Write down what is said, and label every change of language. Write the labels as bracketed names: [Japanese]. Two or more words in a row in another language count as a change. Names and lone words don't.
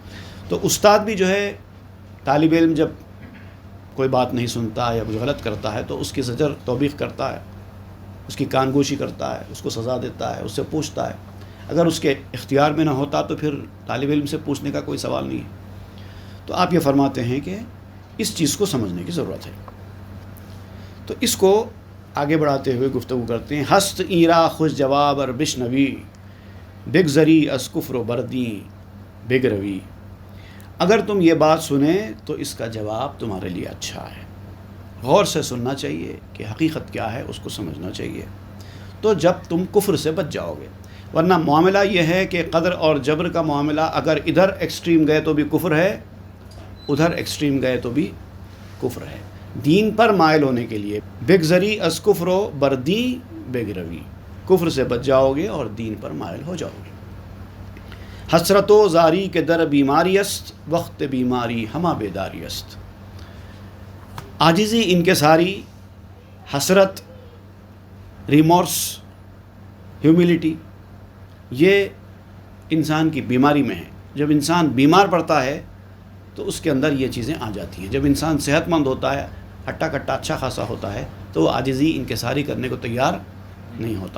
[Urdu] تو استاد بھی جو ہے، طالب علم جب کوئی بات نہیں سنتا یا کچھ غلط کرتا ہے تو اس کی زجر توبیخ کرتا ہے، اس کی کان گوشی کرتا ہے، اس کو سزا دیتا ہے، اس سے پوچھتا ہے۔ اگر اس کے اختیار میں نہ ہوتا تو پھر طالب علم سے پوچھنے کا کوئی سوال نہیں ہے۔ تو آپ یہ فرماتے ہیں کہ اس چیز کو سمجھنے کی ضرورت ہے۔ تو اس کو آگے بڑھاتے ہوئے گفتگو کرتے ہیں۔ [Persian] ہست ایرا خوش جواب اور بشنوی، بگزری از کفر و بردی بگروی۔ [Urdu] اگر تم یہ بات سنیں تو اس کا جواب تمہارے لیے اچھا ہے۔ غور سے سننا چاہیے کہ حقیقت کیا ہے، اس کو سمجھنا چاہیے، تو جب تم کفر سے بچ جاؤ گے۔ ورنہ معاملہ یہ ہے کہ قدر اور جبر کا معاملہ اگر ادھر ایکسٹریم گئے تو بھی کفر ہے، ادھر ایکسٹریم گئے تو بھی کفر ہے۔ دین پر مائل ہونے کے لیے [Persian] بگزری از کفر و بردی بگروی، [Urdu] کفر سے بچ جاؤ گے اور دین پر مائل ہو جاؤ گے۔ [Persian] حسرت و زاری کے در بیماری است، وقت بیماری ہمہ بیداری است۔ [Urdu] عاجزی، انکساری، حسرت، [English] remorse, humility, [Urdu] یہ انسان کی بیماری میں ہے۔ جب انسان بیمار پڑتا ہے تو اس کے اندر یہ چیزیں آ جاتی ہیں۔ جب انسان صحت مند ہوتا ہے، ہٹا کٹا اچھا خاصا ہوتا ہے، تو وہ عاجزی انکساری کرنے کو تیار نہیں ہوتا۔